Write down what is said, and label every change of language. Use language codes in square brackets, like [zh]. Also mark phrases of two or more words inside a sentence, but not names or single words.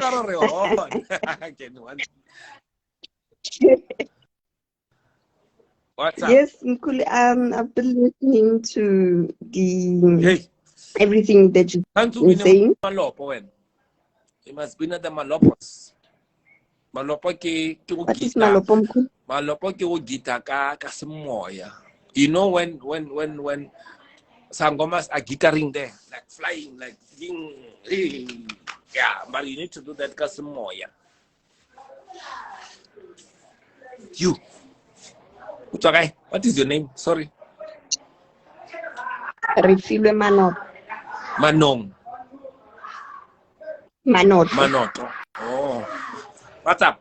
[en] Reon. What's up? Yes, mkhulu. I've been listening to the Hey, everything that you've can't you been be in saying. Malopo when? You must be at the Malopos. [tn] Malopo ke go [en] What is [tn] gita. [en] malopo, mkhulu? [tn] Malopo ke go gita ka semoya. [en] You know when sangomas are guitaring there, like flying, like ding, yeah, but you need to do that [tn] ka semoya. [en] You. Okay. What is your name? Sorry. Refilwe manot. Manong. Manoto. Oh. What's up?